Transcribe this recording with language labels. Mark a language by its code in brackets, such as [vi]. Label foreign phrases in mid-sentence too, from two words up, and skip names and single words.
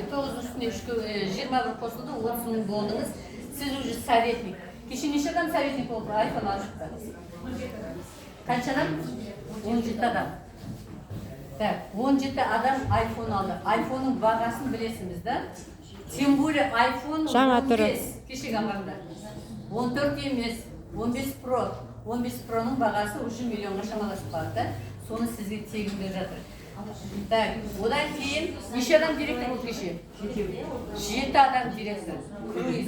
[kk] 9 үстіне 21 қосылды, 30 000 болдыңыз. Сіз уже советник. Кеше неше адам советник болды? Айфон алып шықтыңыз. Қанша адам? 17 адам. Так, 17 адам iPhone алды. iPhone-ның бағасын білесіңіз, да? [ru] Тем более [kk] iPhone 15 кешегі аманда. 14 емес, 15 Pro. 15 Pro-ның бағасы уже миллионға шамаласып қалды, да? Соны сізге тегін беріп жатыр. Так, одан кейін неше адам директор болды кеше? 7 адам директор. Круиз.